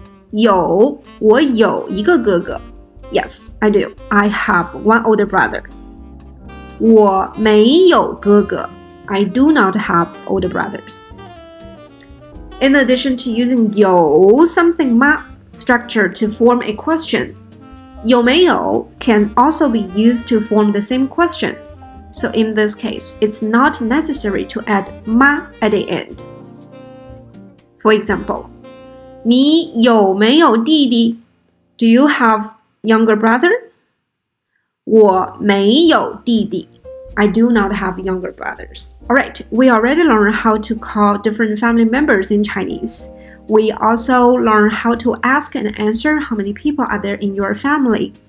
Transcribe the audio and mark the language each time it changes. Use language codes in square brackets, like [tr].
[zh] 有，我有一个哥哥 [en] Yes, I do. I have one older brother. [zh] 我没有哥哥 [en] I do not have older brothers. In addition to using 有 something 吗 structure to form a question, 有没有 can also be used to form the same question. So in this case, it's not necessary to add 吗 at the end. For example, [zh] 你有没有弟弟? [en] Do you have younger brother? [zh] 我没有弟弟 [en] I do not have younger brothers. Alright, we already learned how to call different family members in Chinese. We also learned how to ask and answer how many people are there in your family.